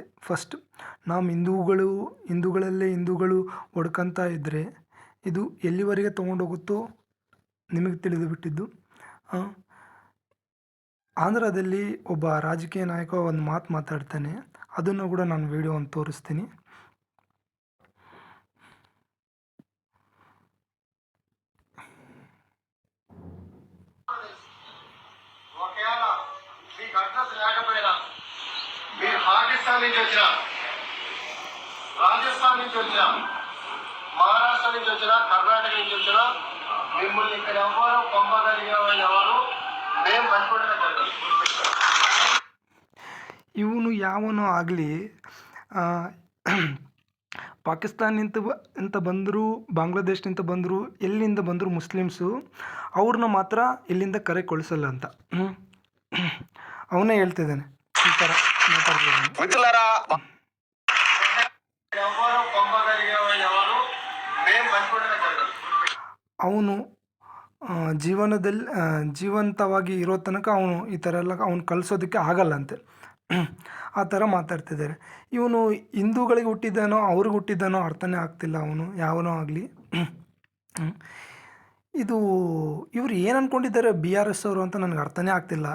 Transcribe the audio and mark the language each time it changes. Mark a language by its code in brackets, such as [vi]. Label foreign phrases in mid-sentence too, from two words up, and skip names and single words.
[kn] ಫಸ್ಟ್ ನಾವು ಹಿಂದೂಗಳು ಹೊಡ್ಕೊಂತ ಇದ್ದರೆ ಇದು ಎಲ್ಲಿವರೆಗೆ ತೊಗೊಂಡೋಗುತ್ತೋ ನಿಮಗೆ ತಿಳಿದು ಬಿಟ್ಟಿದ್ದು. ಆಂಧ್ರದಲ್ಲಿ ಒಬ್ಬ ರಾಜಕೀಯ ನಾಯಕ ಒಂದು ಮಾತು ಮಾತಾಡ್ತಾನೆ, ಅದನ್ನು ಕೂಡ ನಾನು ವಿಡಿಯೋವನ್ನು ತೋರಿಸ್ತೀನಿ. [te] ఒకవేళ మీకు అడ్రస్ లేకపోయినా మీరు పాకిస్తాన్ నుంచి వచ్చిన, రాజస్థాన్ నుంచి వచ్చిన, మహారాష్ట్ర నుంచి వచ్చిన, కర్ణాటక నుంచి వచ్చిన, మిమ్మల్ని ఇక్కడ ఎవరు పంపగలిగే వాళ్ళు ఎవరు మేము పట్టుకోవడమే జరగదు. [kn] ಇವನು ಯಾವನೋ ಆಗಲಿ ಪಾಕಿಸ್ತಾನಿಂದ ಬಂದರು, ಬಾಂಗ್ಲಾದೇಶದಿಂದ ಬಂದರು, ಎಲ್ಲಿಂದ ಬಂದರು ಮುಸ್ಲಿಮ್ಸು ಅವ್ರನ್ನ ಮಾತ್ರ ಇಲ್ಲಿಂದ ಕರೆ ಕಳಿಸಲ್ಲ ಅಂತ ಅವನೇ ಹೇಳ್ತಿದ್ದಾನೆ. ಈ ಥರ ಮಾತಾಡ್ತಿದ್ದಾನೆ. [te] ఎవరు పంపగలిగే వాళ్ళు ఎవరు మేము పట్టుకోవడమే జరగదు. [kn] ಅವನು ಜೀವನದಲ್ಲಿ ಜೀವಂತವಾಗಿ ಇರೋ ತನಕ ಅವನು ಈ ಥರ ಎಲ್ಲ ಅವ್ನು ಕಳಿಸೋದಕ್ಕೆ ಆಗಲ್ಲಂತೆ. ಆ ಥರ ಮಾತಾಡ್ತಿದ್ದಾರೆ. ಇವನು ಹಿಂದೂಗಳಿಗೆ ಹುಟ್ಟಿದ್ದಾನೋ ಅವ್ರಿಗೆ ಹುಟ್ಟಿದ್ದಾನೋ ಅರ್ಥನೇ ಆಗ್ತಿಲ್ಲ. ಅವನು ಯಾವನೋ ಆಗಲಿ ಇವರು ಏನು ಅಂದ್ಕೊಂಡಿದ್ದಾರೆ BRS ಅವರು ಅಂತ ನನಗೆ ಅರ್ಥನೇ ಆಗ್ತಿಲ್ಲ.